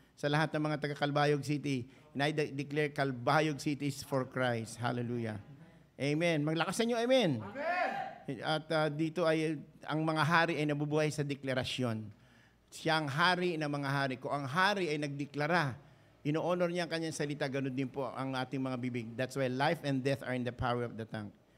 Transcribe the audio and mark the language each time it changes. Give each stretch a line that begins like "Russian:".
Filipino: Sa lahat ng mga taga-Kalbayog City.
English: And I declare Kalbayog City is for Christ.
Filipino: Hallelujah. Amen. Maglakasan nyo, amen. Amen. At dito ay ang mga hari ay nabubuhay sa deklarasyon. Siyang hari ng mga hari. Kung ang hari ay nagdeklara, ino-honor niya ang kanyang salita, ganun din po ang ating mga bibig.
English: That's why life and death are in the power of the tongue.